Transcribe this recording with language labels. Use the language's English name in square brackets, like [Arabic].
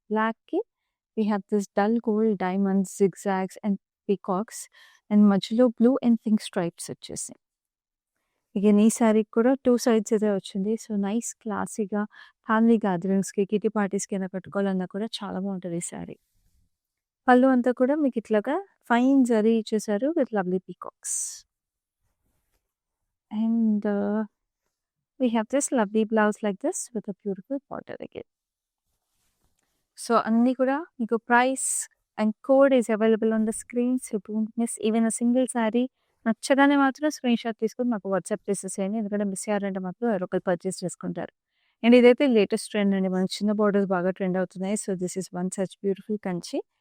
[English] బ్లాక్‌కి we have this dull gold diamonds, zigzags and peacocks and [Telugu] మధ్యలో [English] Blue and pink stripes వచ్చేసాయి. [Telugu] Again ఈ శారీకి కూడా 2 సైడ్స్ ఇదే వచ్చింది. సో, నైస్ క్లాసీగా ఫ్యామిలీ గ్యాదరింగ్స్‌కి, కిటీ పార్టీస్‌కి అయినా కట్టుకోవాలన్నా కూడా చాలా బావుంటది ఈ శారీ. పళ్ళు అంతా కూడా మీకు ఇట్లాగా ఫైన్ జరీ ఇచ్చేసారు [English] With lovely peacocks. And we have this lovely blouse like this with a beautiful border again. So, [Telugu] అన్నీ కూడా మీకు [English] Price and code is available on the screen. So, don't miss even a single sari. [Telugu] నచ్చగానే మాత్రం screenshot తీసుకొని మాకు WhatsApp చేసేసేయండి. ఎందుకంటే miss అయ్యారంటే మాత్రం ఎవరో ఒకళ్ళు పర్చేస్ చేసుకుంటారు. అండ్ ఇదైతే లేటెస్ట్ ట్రెండ్ అండి. మనకి చిన్న బోర్డర్స్ బాగా ట్రెండ్ అవుతున్నాయి. [English] So, this is one such beautiful Kanchi.